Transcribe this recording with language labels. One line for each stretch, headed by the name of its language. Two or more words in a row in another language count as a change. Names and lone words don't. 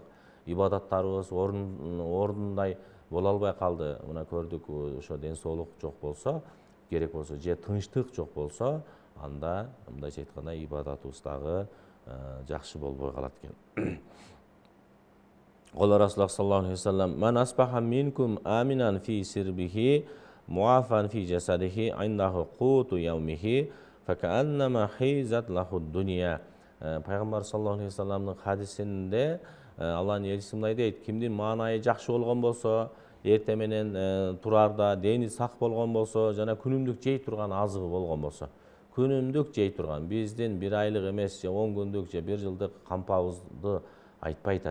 Kyrgyz: Ибадаттарыбыз ордундай боло албай калды. Мына көрдүк, ошо ден соолук жок болсо, керек болсо же тынчтык жок болсо, анда мындайча айтканда ибадатыбыз дагы жакшы болбой калат экен.
Arabic: قال رسول الله صلى الله عليه وسلم من أصبح منكم آمنا في سربه معافى في جسده عنده قوت يومه فكأنما حيزت له الدنيا."
Kyrgyz: Пайгамбар
Arabic: صلى الله عليه وسلم
Kyrgyz: хадисинде Алланын элчиси мындай дейт: кимдин маанайы жакшы болгон болсо, эрте менен турарда дени сак болгон болсо, жана күнүмдүк жей турган азыгы болгон болсо, күнүмдүк жей турган, биздин 1 айлык эмес, же 10 күндүк, же 1 жылдык кампабызды айтпай айтат.